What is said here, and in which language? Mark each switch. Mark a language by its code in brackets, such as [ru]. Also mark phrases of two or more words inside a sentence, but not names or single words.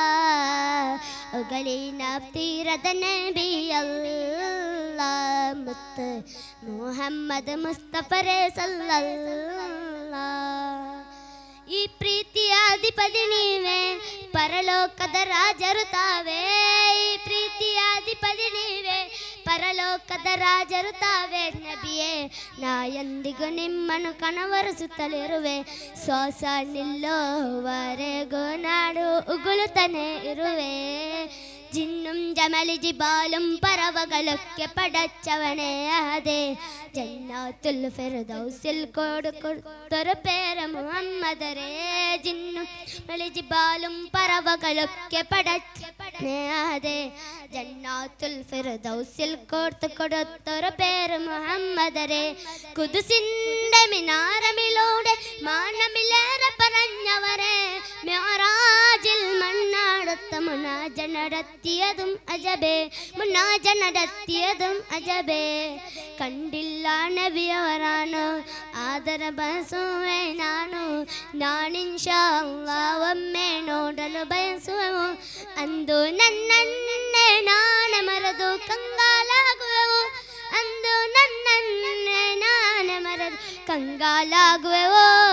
[kn] ಒಗಳಿನ ತೀರದ ನಬಿಯಲ್ಲ ಮುತ್ತು ಮುಹಮ್ಮದ್ ಮುಸ್ತಫರೆ ಸಲ್ಲಲ್ಲ ಈ ಪ್ರೀತಿಯ ಅಧಿಪತಿ ನೀವೇ ಪರಲೋಕದ ರಾಜರು ತಾವೇ ಈ ಪ್ರೀತಿಯ ಅಧಿಪತಿ ನೀವೇ ಪರಲೋಕದ ರಾಜರು ತಾವೇ ನಬಿಯೇ ನಾ ಎಂದಿಗೂ ನಿಮ್ಮನ್ನು ಕನವರಿಸುತ್ತಲಿರುವೆ ಶ್ವಾಸ ನಿಲ್ಲೋವರೆಗೂ ನಾಡು ಉಗುಳುತ್ತಾನೆ ಇರುವೆ [ml] ജിന്നും ജമലി ജിബാലും പറവകളൊക്കെ പടച്ചവനെ അതെ ജന്നാത്തുൽ ഫിർദൗസിൽ കൊടുത്തൊരു പേര് മുഹമ്മദരേ ജിന്നും ജമലി ജിബാലും പറവകളൊക്കെ പടച്ചവനെ അതെ ജന്നാത്തുൽ ഫിർദൗസിൽ കൊടുത്തൊരു പേര് മുഹമ്മദരേ ഖുദ്സിന്റെ മിനാരമിലൂടെ മാനമിലേറെ പറഞ്ഞവരെ മിഅ്റാജിൽ മണ്ണാടത്ത മുനാജ നടത്തിയതും അജബേ മുനാജ നടത്തിയതും അജബേ കണ്ടില്ല [kn] നബിಯವರನ್ನು ಆದರ ಬಯಸುವೆ ನಾನಿನ್ಶಾ ಅಲ್ಲಾಹ್ ಒಮ್ಮೆ ನೋಡಲು ಬಯಸುವೆವು ಅಂದು ನನ್ನನ್ನೇ ನಾನು ಮರೆದು ಕಂಗಾಲಾಗುವೆವು ಅಂದು ನನ್ನನ್ನೇ ನಾನು ಮರೆದು ಕಂಗಾಲಾಗುವೆವು